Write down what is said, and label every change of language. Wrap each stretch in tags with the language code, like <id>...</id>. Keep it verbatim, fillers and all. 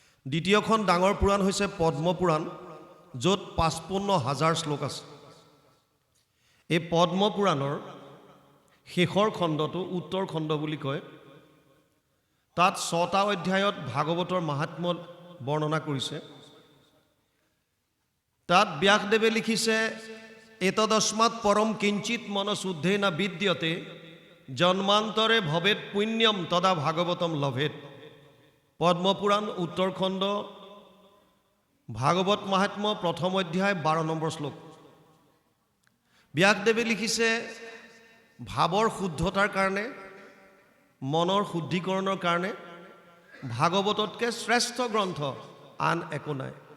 <as>দ্বিতীয়খন ডাঙৰ পুৰাণ হৈছে পদ্মপুৰাণ, য'ত পঁচপন্ন হাজাৰ শ্লোক আছে। এই পদ্মপুৰাণৰ শেষৰ খণ্ডটো উত্তৰ খণ্ড বুলি কয়। তাত ছটা অধ্যায়ত ভাগৱতৰ মাহাত্ম্য বৰ্ণনা কৰিছে। তাত ব্যাসদেৱে লিখিছে,</as> <sa>এতদস্মাৎ পৰম কিঞ্চিত মনশুদ্ধে না বিদ্যতে জন্মান্তৰে ভবেত পুণ্যম তদা ভাগৱতম লভেত।</sa> <as>পদ্মপুৰাণ উত্তৰখণ্ড ভাগৱত মাহাত্ম্য প্ৰথম অধ্যায় বাৰ নম্বৰ শ্লোক। ব্যাসদেৱে লিখিছে, ভাৱৰ শুদ্ধতাৰ কাৰণে, মনৰ শুদ্ধিকৰণৰ কাৰণে ভাগৱততকৈ শ্ৰেষ্ঠ গ্ৰন্থ আন একো নাই।</as>